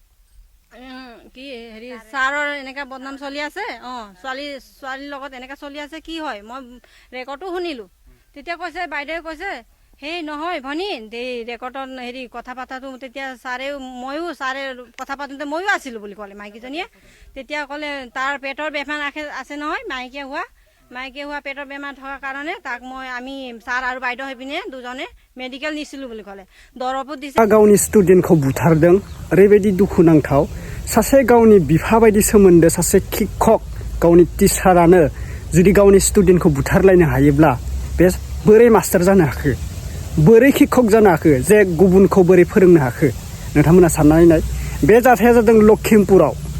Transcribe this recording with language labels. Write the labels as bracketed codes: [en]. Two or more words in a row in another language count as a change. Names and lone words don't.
[as] কি হেৰি ছাৰৰ এনেকা বদনাম চলি আছে ছোৱালীৰ লগত এনেকা চলি আছে কি হয় মই ৰেকৰ্ডটো শুনিলোঁ তেতিয়া কৈছে বাইদেৱে কৈছে সেই নহয় ভনী এই ৰেকৰ্ডত হেৰি কথা পাতাটো তেতিয়া ছাৰে কথা পাতোঁতে ময়ো আছিলোঁ বুলি ক'লে মাইকীজনীয়ে তেতিয়া ক'লে তাৰ পেটৰ বেমাৰ আছে নহয় মাইকীয়ে হোৱা পেটৰ বেমাৰ থকাৰ কাৰণে তাক আমি ছাৰ আৰু বাইদেউ হৈ পিনে দুজনে মেডিকেল নিছিলোঁ বুলি ক'লে দৰবো দিছে [brx] गावनि स्टुडेन्टखौ बुथारदों ओरैबायदि दुखुनांथाव सासे गावनि बिफा बायदि सोमोन्दो सासे शिक्षक गावनि टिचारानो जुदि गावनि स्टुडेन्टखौ बुथारलायनो हायोब्ला बे बोरै मास्टार जानो हाखो बोरै शिक्षक जानो हाखो जे गुबुनखौ बोरै फोरोंनो हाखो नोंथांमोना साननानै नाय बे जाथाया जादों लखिमपुराव